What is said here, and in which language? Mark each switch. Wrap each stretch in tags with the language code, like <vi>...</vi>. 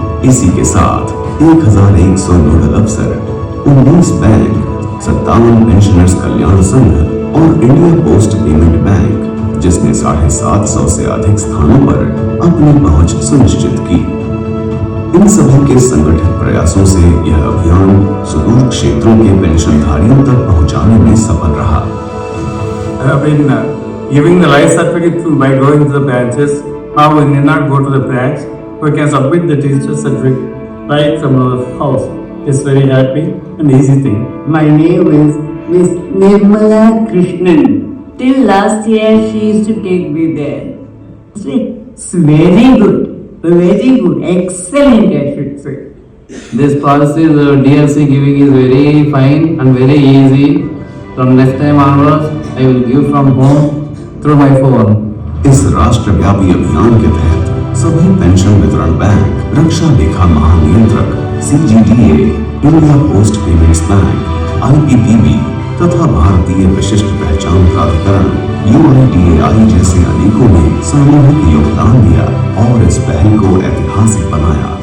<hi>इसी के साथ 1,100 नोडल अफसर, 19 बैंक, 57 पेंशनर्स कल्याण संघ और इंडिया पोस्ट पेमेंट बैंक, जिसने 750 से अधिक स्थानों पर अपनी पहुंच सुनिश्चित की। इन सभी के संगठित प्रयासों से यह अभियान सुदूर क्षेत्रों के पेंशनधारियों तक पहुंचाने में सफल रहा।</hi> <en>I have been giving the life certificate by going to the branches. Now we need not go to the branch. We can submit the teacher certificate right from our house. It's very happy and easy thing. My name is Miss Nirmala Krishnan. Till last year, she used to take me there. It's very good, excellent, I should say. This policy, the DLC giving is very fine and very easy. From next time onwards, I will give from home through my phone.</en> <hi>इस राष्ट्रव्यापी अभियान के तहत सभी pension वितरण bank, रक्षा लेखा महानियंत्रक, CGDA, India post payments bank, IPPB तथा भारतीय विशिष्ट पहचान प्राधिकरण UIDAI जैसे अनेकों ने सामूहिक योगदान दिया और इस पहल को ऐतिहासिक बनाया।</hi>